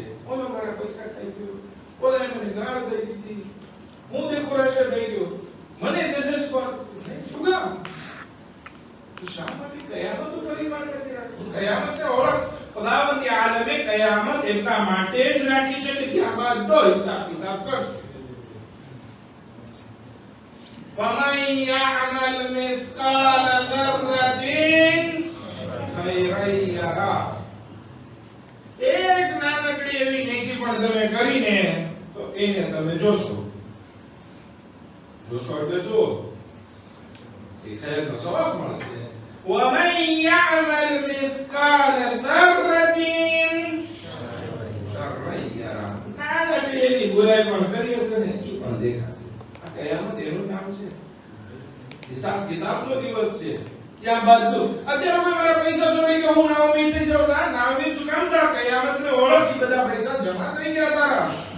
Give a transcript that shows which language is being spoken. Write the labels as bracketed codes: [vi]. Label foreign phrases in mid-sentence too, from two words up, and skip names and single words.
[gu] ઓલો મારા પૈસા ખાઈ ગયો, ઓલા મને ગાળ દઈ દીધી, હું ડેકોરેશન થઈ ગયો, મને દેશેસ પર શું કામ? તો શા માટે કયામત પરિવાર નથી રાખતો? કયામતને ઓળખ ખુદાવંદી આલમે કયામત એટલા માટે જ રાખી છે કે ત્યારબાદ તો હિસાબ કિતાબ કરશે. [ar] فَمَن يَعْمَلْ مِثْقَالَ ذَرَّةٍ خَيْرًا يَرَهُ. [gu] એક નાનકડી એવી નેકી પણ તમે કરીને તો એને તમે જોશો. જોશો એટલે શું? એ ખૈરનો સવાબ મળશે. [ar] وَمَن يَعْمَلْ مِثْقَالَ ذَرَّةٍ شَرًّا يَرَهُ. [gu] નાનકડી એવી બુરાઈ પણ કરી હશે ને એ પણ દેખાશે. આ કયામત એનું નામ છે. હિસાબ કિતાબનો દિવસ છે. ત્યાં બધું અત્યારે કોઈ મારા પૈસા ચોરી ગયો, હું નામી થઈ જાઉં, ના નામી શું કામ થા? કયામતને ઓળખી બધા પૈસા જમા થઈ ગયા તારા.